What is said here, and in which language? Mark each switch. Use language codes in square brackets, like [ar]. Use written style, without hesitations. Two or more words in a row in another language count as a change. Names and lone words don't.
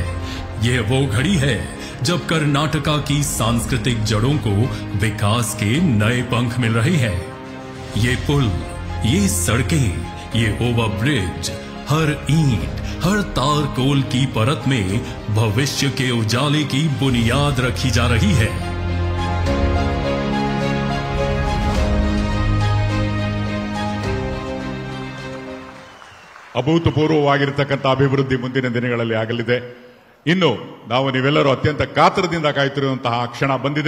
[hi] यह वो घड़ी है जब कर्नाटका की सांस्कृतिक जड़ों को विकास के नए पंख मिल रहे हैं। ये पुल, ये सड़कें, ये ओवरब्रिज, हर ईंट, हर तार कोल की परत में भविष्य के उजाले की बुनियाद रखी जा रही है। [kn] ಅಭೂತಪೂರ್ವವಾಗಿರತಕ್ಕಂಥ ಅಭಿವೃದ್ಧಿ ಮುಂದಿನ ದಿನಗಳಲ್ಲಿ ಆಗಲಿದೆ. ಇನ್ನು ನಾವು ನೀವೆಲ್ಲರೂ ಅತ್ಯಂತ ಕಾತರದಿಂದ ಕಾಯುತ್ತಿರುವಂತಹ ಕ್ಷಣ ಬಂದಿದೆ.